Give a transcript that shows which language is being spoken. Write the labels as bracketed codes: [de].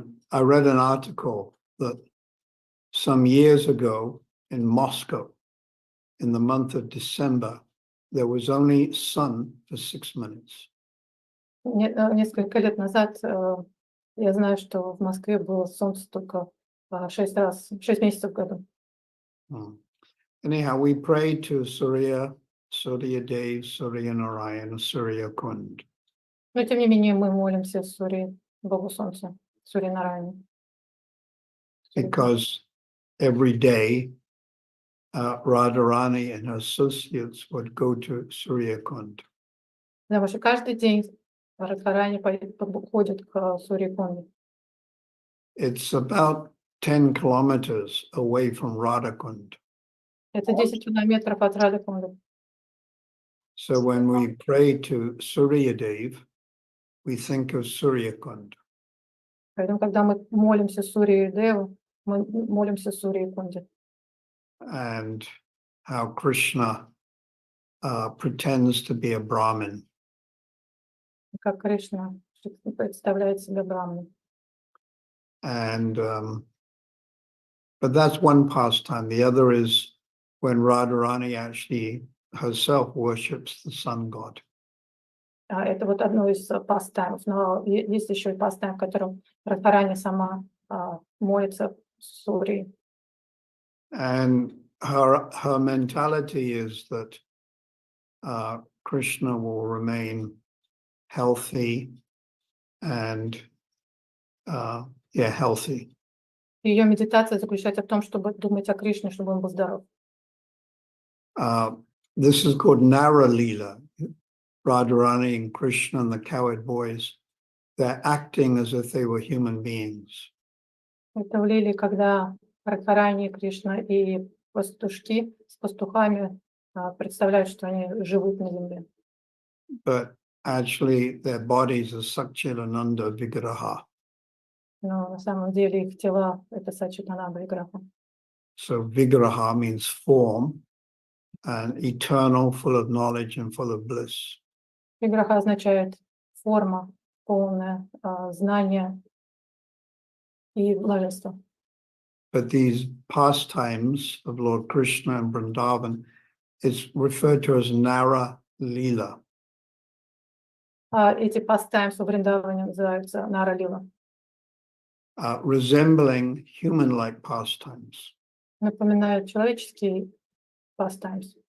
[en] I read an article that some years ago in Moscow, in the month of December, there was only sun for 6 minutes. [ru] Несколько лет назад я знаю, что в Москве было солнце только 6 месяцев в году. [en] Anyhow, we pray to Surya Dev, Surya Narayan, Surya Kund. [ru] Но тем не менее мы молимся Сурье, Богу Солнца, Сурье Нараяне. [en] Because every day Radharani and her associates would go to Surya Kund. [ru] Потому что каждый день Радхарани ходит к Сурье Кунде. [en] It's about 10 kilometers away from Radhakund. [ru] Это 10 километров от Радхакунды. [en] So when we pray to Surya Dev, we think of Surya Kund. [ru] Поэтому, когда мы молимся Сурье Деву, мы молимся Сурье Кунде. [en] And how Krishna pretends to be a Brahmin. [ru] Как Кришна представляет себя Брахманом. [en] And but that's one pastime. The other is when Radharani actually herself worships the sun god. [ru] Это вот одно из пастаймов. Но есть еще и пастайм, в котором Радхарани сама молится Сурье. [en] And her mentality is that Krishna will remain healthy and healthy. [ru] Ее медитация заключается в том, чтобы думать о Кришне, чтобы он был здоров. [en] This is called Nara Leela. Radharani and Krishna and the cowherd boys, they're acting as if they were human beings. [ru] Это в Лиле, когда Радхарани Кришна и пастушки с пастухами представляют, что они живут на земле. [en] but actually their bodies are Sakchilananda Vigraha. [ru] Но на самом деле их тела — это Сачитананда Виграха. [en] So Vigraha means form and eternal, full of knowledge and full of bliss. [ru] Виграха означает форма, полное знание и блаженство. [en] But these pastimes of Lord Krishna and Vrindavan is referred to as Nara Lila. [ru] Эти pastimes в Вриндаване называются Нара Лила, [en] Resembling human-like pastimes. [ru] напоминают человеческие pastimes.